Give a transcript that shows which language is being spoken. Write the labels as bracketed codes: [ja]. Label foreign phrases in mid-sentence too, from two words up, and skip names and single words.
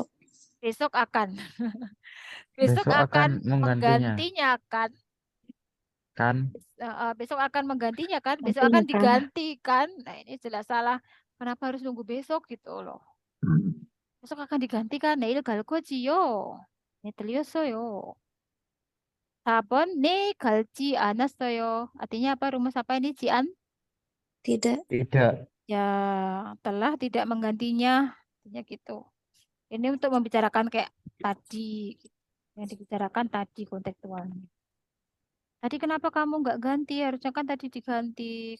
[id] besok akan. Besok Besok akan akan menggantinya. menggantinya kan. Kan? Besok akan menggantinya kan. Besok akan digantikan. Nah ini jelas salah. Kenapa harus nunggu besok gitu loh. Besok akan digantikan. [ko] 내일 갈 거지요. 네, 들렸어요. 4번, 네, 갈지 않았어요. [id] Artinya apa? Rumus apa ini, Cian? Tidak. Tidak. Ya, telah tidak menggantinya. Artinya gitu. Ini untuk membicarakan kayak tadi. Yang dibicarakan tadi kontekstualnya. Tadi kenapa kamu nggak ganti? Harusnya kan tadi diganti.